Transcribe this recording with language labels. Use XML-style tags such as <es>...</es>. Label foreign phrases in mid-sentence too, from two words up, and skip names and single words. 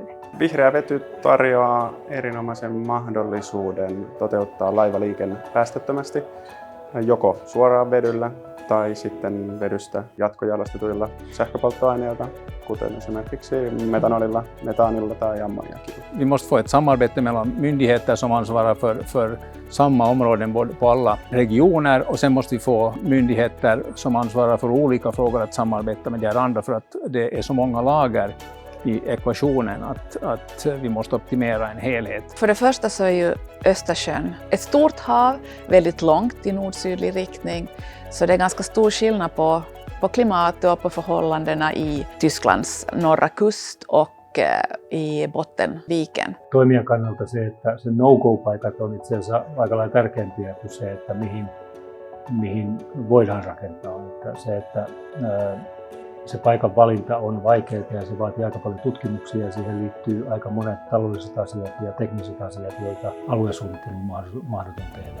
<fi>Vihreä vety tarjoaa erinomaisen mahdollisuuden toteuttaa laivaliikenne päästöttömästi, joko suoraan vedyllä tai sitten vedystä jatkojalostetuilla sähköpolttoaineilla, kuten esimerkiksi metanolilla, metaanilla tai ammoniakilla.</fi> <sv>Vi måste få ett samarbete mellan myndigheter som ansvarar för samma områden på alla regioner, och sen måste vi få myndigheter som ansvarar för olika frågor att samarbeta med de andra, för att det är så många lager i ekvationen att vi måste optimera en helhet. För det första så är ju Östersjön ett stort hav, väldigt långt i nord-sydlig riktning, så det är ganska stor skillnad på klimatet och på förhållandena i Tysklands norra kust och i Bottenviken.</sv> <fi>Toimijan kannalta se, että se no-go-paikat on itse asiassa aika lailla tärkeämpiä kuin se, että mihin voidaan rakentaa. Että se paikan valinta on vaikeaa ja se vaatii aika paljon tutkimuksia ja siihen liittyy aika monet taloudelliset asiat ja tekniset asiat, joita aluesuunnittelun on mahdoton tehdä.</fi>